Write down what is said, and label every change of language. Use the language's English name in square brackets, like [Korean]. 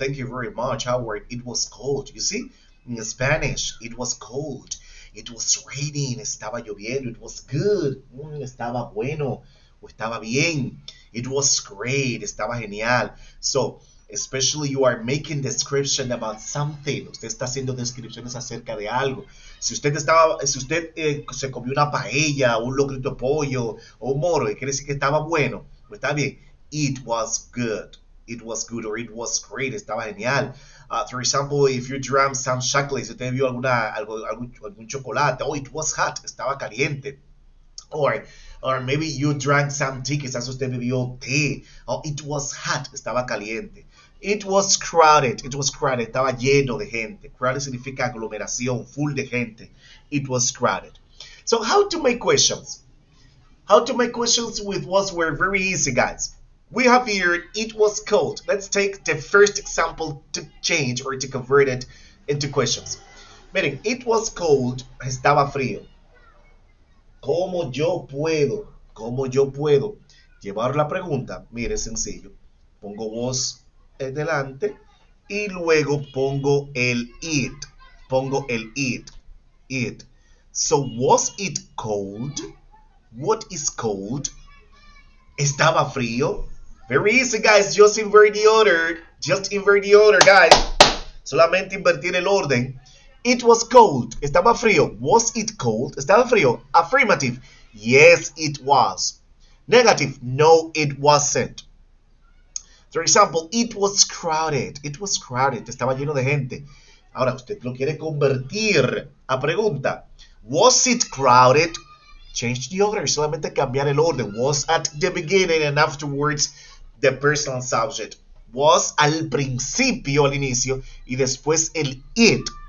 [English] Thank you very much, Howard. It was cold. You see, in Spanish, it was cold. It was raining. [Spanish] Estaba lloviendo. [English] It was good. [Spanish] Estaba bueno. O estaba bien. [English] It was great. [Spanish] Estaba genial. [English] So, especially you are making description about something. [Spanish] Usted está haciendo descripciones acerca de algo. Si usted se comió una paella, un locrito de pollo o un moro, quiere decir que estaba bueno, pues está bien. [English] It was good. It was good or it was great. [Spanish] Estaba genial. [English] For example, if you drank some chocolate, [Spanish] si usted vio algún chocolate, [English] oh, it was hot. [Spanish] Estaba caliente. [English] Or maybe you drank some tea, [Spanish] quizás usted bebió té. [English] Oh, it was hot. [Spanish] Estaba caliente. [English] It was crowded. It was crowded. [Spanish] Estaba lleno de gente. Crowded significa aglomeración, full de gente. [English] It was crowded. So how to make questions? How to make questions with was were very easy, guys. We have here, it was cold. Let's take the first example to change or to convert it into questions. [Spanish] Miren, [English] it was cold. [Spanish] Estaba frío. ¿Cómo yo puedo llevar la pregunta? Mire, es sencillo. Pongo was delante y luego pongo el it. [English] It. So, was it cold? What is cold? [Spanish] ¿Estaba frío? [English] Very easy, guys. Just invert the order. Guys. [Spanish] Solamente invertir el orden. [English] It was cold. [Spanish] Estaba frío. [English] Was it cold? Estaba frío. Affirmative. Yes, it was. Negative. No, it wasn't. For example, it was crowded. It was crowded. [Spanish] Estaba lleno de gente. Ahora, usted lo quiere convertir a pregunta. [English] Was it crowded? Change the order. [Spanish] Solamente cambiar el orden. [English] Was at the beginning and afterwards the personal subject. [Spanish] Was al principio, al inicio, y después el it.